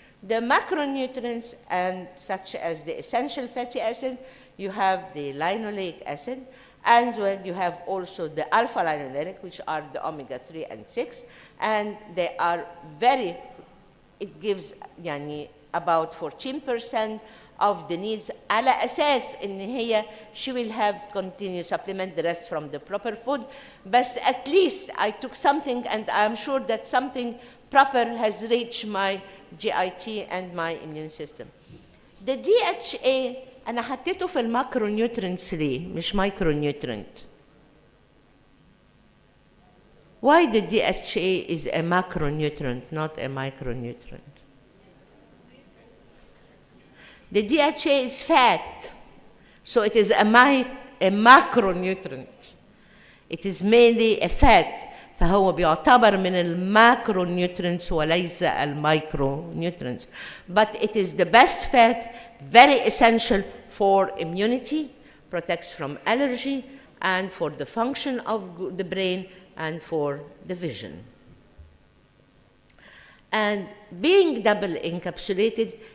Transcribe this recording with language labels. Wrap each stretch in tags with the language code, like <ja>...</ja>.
<en>The macronutrients, and such as the essential fatty acid, you have the linoleic acid, and when you have also the alpha linolenic, which are the omega-3 and 6, and they are very, it gives يعني about 14% of the needs.</en> <ar>على أساس إن هي</ar> <en>she will have continue supplement the rest from the proper food. But at least I took something, and I'm sure that something proper has reached my GIT and my immune system.</en> <ar>The DHA أنا حطيته في الماكرونيوترينتس ليه؟ مش مايكرونيوترينت.</ar> <en>Why the DHA is a macronutrient, not a micronutrient? The DHA is fat, so it is a macronutrient. It is mainly a fat,</en> <ar>فهو بيعتبر من الماكرونيوترينتس وليس المايكرونيوترينتس.</ar> <en>But it is the best fat, very essential for immunity, protects from allergy, and for the function of the brain and for the vision. And being double encapsulated,</en>